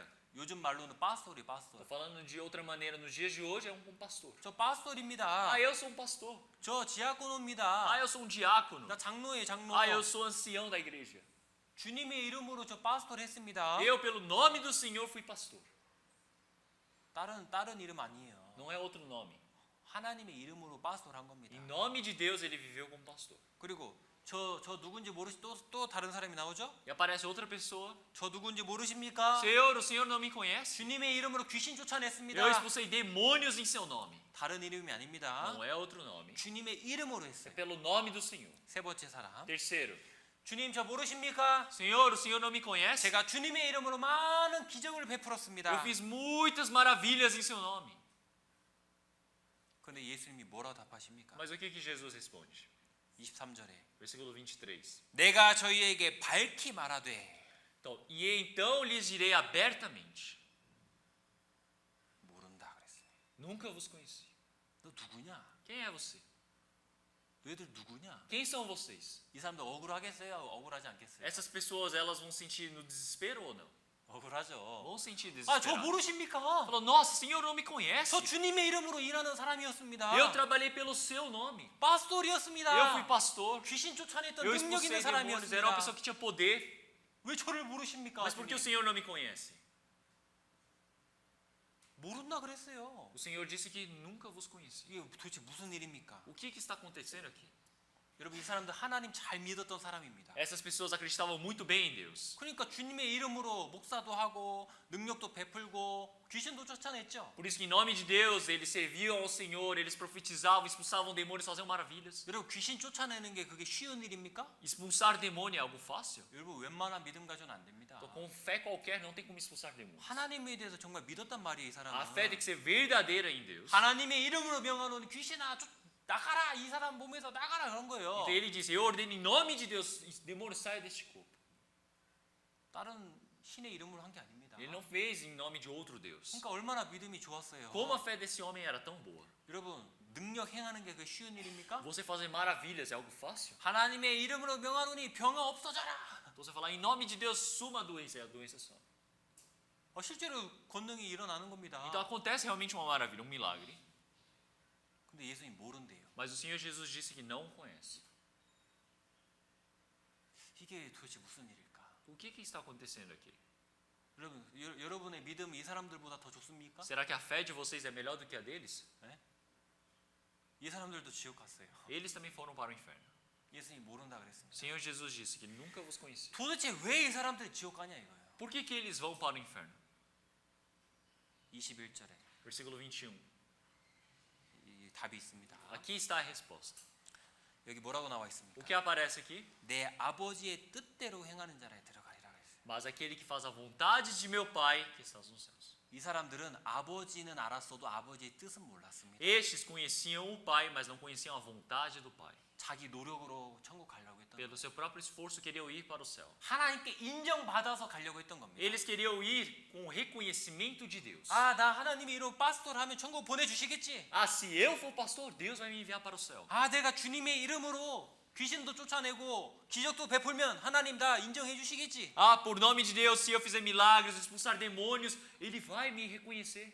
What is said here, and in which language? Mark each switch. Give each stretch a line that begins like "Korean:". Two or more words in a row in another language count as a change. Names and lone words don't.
Korean: 요즘 말로는 파스토리
Portuguese: Estou
Korean: 파스토리.
Portuguese: falando de outra maneira, nos dias de hoje é um pastor.
Korean: 저 파스토리입니다.
Portuguese: Ah, eu sou um pastor.
Korean: 저 지아코노입니다.
Portuguese: Ah, eu sou um diácono.
Korean: 나 장로예요 장로.
Portuguese: Ah, eu sou ancião da igreja.
Korean: 주님의 이름으로 저 파스토리 했습니다.
Portuguese: Eu, pelo nome do Senhor, fui pastor.
Korean: 다른 이름 아니에요.
Portuguese: Não é outro nome.
Korean: 하나님의 이름으로 파스토리 한 겁니다.
Portuguese: Em nome de Deus, ele viveu como pastor.
Korean: 그리고 저 누군지 모르시 또 다른 사람이 나오죠?
Portuguese: E aparece outra pessoa:
Korean: 저 누군지 모르십니까?
Portuguese: Senhor, o Senhor não me conhece?
Korean: 주님의 이름으로 귀신 쫓아냈습니다.
Portuguese: Eu expulsei demônios em seu nome.
Korean: 다른 이름이 아닙니다.
Portuguese: Não é outro nome.
Korean: 주님의 이름으로
Portuguese: É
Korean: 했어요.
Portuguese: pelo nome do Senhor.
Korean: 세 번째 사람.
Portuguese: Terceiro,
Korean: 주님 저 모르십니까?
Portuguese: Senhor, o Senhor não me conhece?
Korean: 제가 주님의 이름으로 많은 기적을
Portuguese: Eu
Korean: 베풀었습니다.
Portuguese: fiz muitas maravilhas em seu nome.
Korean: 그런데 예수님이 뭐라고 답하십니까?
Portuguese: Mas o que Jesus responde?
Korean: 23절에
Portuguese: Versículo 23.
Korean: 내가 저희에게 밝히 말하되
Portuguese: Então, e então lhes direi abertamente:
Korean: 모른다 그랬어요.
Portuguese: Nunca vos conheci.
Korean: 너 누구냐?
Portuguese: Quem é você?
Korean: 너희들 누구냐?
Portuguese: Quem são vocês?
Korean: 이 사람들 억울하겠어요? 억울하지 않겠어요?
Portuguese: Essas pessoas, elas vão sentir no desespero ou não?
Korean: 억울하죠.
Portuguese: Vão sentir
Korean: 아, 저
Portuguese: desespero.
Korean: 모르십니까?
Portuguese: Falou, nossa, Senhor não me conhece. 저 주님의 이름으로 일하는 사람이었습니다. Eu trabalhei pelo seu nome. Eu fui
Korean: 파스토리였습니다.
Portuguese: pastor.
Korean: 귀신 쫓아냈던
Portuguese: Eu
Korean: 능력 있는
Portuguese: expulsei demônios. Era uma pessoa
Korean: 사람이었습니다.
Portuguese: que tinha poder.
Korean: 왜 저를 모르십니까?
Portuguese: Mas por que o
Korean: 주님?
Portuguese: Senhor não me conhece?
Korean: 모른다 그랬어요.
Portuguese: O Senhor disse que nunca vos conheci.
Korean: 이게 도대체 무슨 일입니까?
Portuguese: O que está acontecendo aqui?
Korean: 여러분 이 사람들 하나님 잘 믿었던 사람입니다.
Portuguese: Essas pessoas acreditavam muito bem em Deus.
Korean: 그러니까 주님의 이름으로 목사도 하고 능력도 베풀고 귀신도 쫓아냈죠.
Portuguese: Por isso que em nome de Deus eles serviam ao Senhor, eles profetizavam, expulsavam demônios, faziam maravilhas.
Korean: 여러분 귀신 쫓아내는 게 그게 쉬운 일입니까?
Portuguese: Expulsar demônio é algo fácil?
Korean: 여러분 웬만한 믿음 가져는 안 됩니다.
Portuguese: Então, com fé qualquer não tem como expulsar demônios.
Korean: 하나님에 대해서 정말 믿었단 말이에요, 이
Portuguese: A
Korean: 사람은.
Portuguese: fé tem que ser verdadeira em Deus.
Korean: 하나님의 이름으로 명하노니 귀신아 나가라, 이 사람 몸에서 나가라 그런 거예요.
Portuguese: Então ele disse: Eu ordeno em nome de Deus, demônio saia deste corpo.
Korean: 다른 신의 이름으로 한 게 아닙니다.
Portuguese: Ele não fez em nome de outro Deus.
Korean: 그러니까 얼마나 믿음이 좋았어요.
Portuguese: Como a fé desse homem era tão boa.
Korean: 여러분 능력 행하는 게 그 쉬운 일입니까?
Portuguese: Você fazer maravilhas é algo fácil?
Korean: 하나님의 이름으로 명하노니 병아 없어져라.
Portuguese: Então você falar em nome de Deus, suma a doença some.
Korean: 실제로 권능이 일어나는 겁니다.
Portuguese: Então acontece realmente uma maravilha, um milagre.
Korean: 근데 예수님 모른대요.
Portuguese: Mas o Senhor Jesus disse que não conhece.
Korean: 이게 도대체 무슨 일일까?
Portuguese: O que está acontecendo aqui?
Korean: 여러분, 여러분의 믿음이 이 사람들보다 더 좋습니까?
Portuguese: Será que a fé de vocês é melhor do que a deles?
Korean: 이 사람들도 지옥 갔어요.
Portuguese: Eles também foram para o inferno.
Korean: 예수님 모른다
Portuguese: O
Korean: 그랬습니다.
Portuguese: Senhor Jesus disse que nunca vos conheci.
Korean: 도대체 왜 이 사람들이 지옥 가냐 이거예요.
Portuguese: Por que eles vão para o inferno?
Korean: 21절에
Portuguese: Versículo 21.
Korean: 이 답이 있습니다.
Portuguese: Aqui está a resposta.
Korean: 여기 뭐라고 나와
Portuguese: O
Korean: 있습니까?
Portuguese: que aparece aqui?
Korean: 내 아버지의 뜻대로 행하는 자라에 들어가리라 그랬어요.
Portuguese: Mas aquele que faz a vontade de meu Pai que está nos céus.
Korean: 이 사람들은 아버지는 알았어도 아버지의 뜻은 몰랐습니다.
Portuguese: Estes conheciam o Pai, mas não conheciam a vontade do Pai.
Korean: 자기 노력으로 천국 가려고 했던
Portuguese: Pelo seu próprio esforço queriam ir para o céu.
Korean: 하나님께 인정받아서 가려고 했던 겁니다.
Portuguese: Eles queriam ir com o reconhecimento de Deus.
Korean: 아, 나 하나님이 이런 파스토를 하면 천국 보내주시겠지.
Portuguese: Ah, se eu for pastor, Deus vai me enviar para o céu.
Korean: 아, 내가 주님의 이름으로 귀신도 쫓아내고 기적도 베풀면 하나님 다 인정해 주시겠지.
Portuguese: Ah, por nome de Deus, se eu fizer milagres, expulsar demônios, Ele vai me reconhecer.